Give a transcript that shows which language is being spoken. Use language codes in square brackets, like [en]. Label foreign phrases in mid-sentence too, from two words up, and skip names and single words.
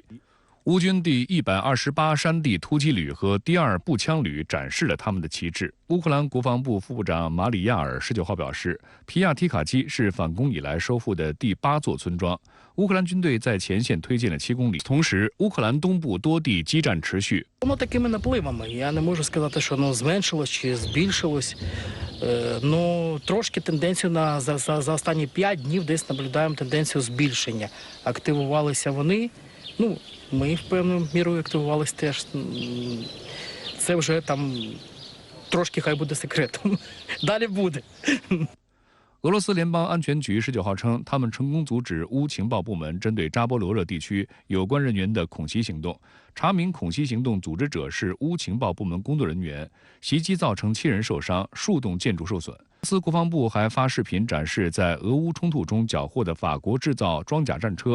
[zh] 乌军第128山地突击旅和第2步枪旅展示了他们的旗帜。乌克兰国防部副部长马里亚尔19号表示，皮亚提卡基是反攻以来收复的第8座村庄。乌克兰军队在前线推进了7公里，同时乌克兰东部多地激战持续。 [uk] Воно такими напливами. Я не можу сказати, що воно зменшилось чи збільшилось. Ну, трошки тенденцію за останні 5 днів десь наблюдаємо тенденцію збільшення. Активувалися вони. Ну, ми в певною мірою активувалися теж. Це вже там трошки хай буде секретом. Далі буде. [zh] 俄罗斯联邦安全局19号称，他们成功阻止乌情报部门针对扎波罗热地区有关人员的恐袭行动。查明恐袭行动组织者是乌情报部门工作人员，袭击造成7人受伤，数栋建筑受损。俄罗斯国防部还发视频展示在俄乌冲突中缴获的法国制造装甲战车。